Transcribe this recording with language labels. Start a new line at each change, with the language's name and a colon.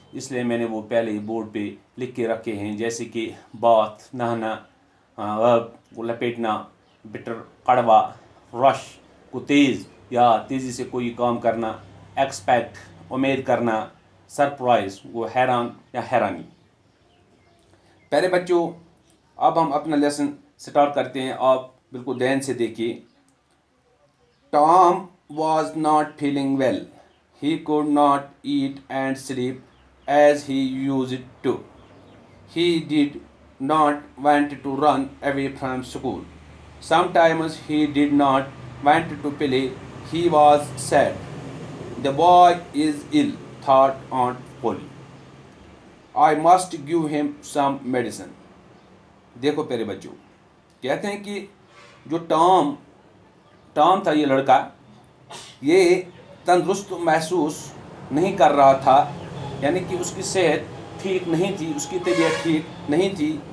Hindi: इसलिए मैंने वो पहले ही बोर्ड पे लिख के रखे हैं, जैसे कि बाथ नहाना, लपेटना, बिटर कड़वा, रश को तेज़ या तेज़ी से कोई काम करना, एक्सपेक्ट उम्मीद करना, सरप्राइज वो हैरान या हैरानी। प्यारे बच्चों, अब हम अपना लेसन स्टार्ट करते हैं। आप बिल्कुल ध्यान से देखिए।
English: Tom was not feeling well. He could not eat and sleep as he used to. He did not want to run away from school. Sometimes he did not want to play. He was sad. The boy is ill, thought Aunt Polly. I must give him some medicine.
Hindi: देखो प्यारे बच्चों, कहते हैं कि जो Tom था, ये लड़का, ये तंदुरुस्त महसूस नहीं कर रहा था, यानी कि उसकी सेहत ठीक नहीं थी, उसकी तबीयत ठीक नहीं थी।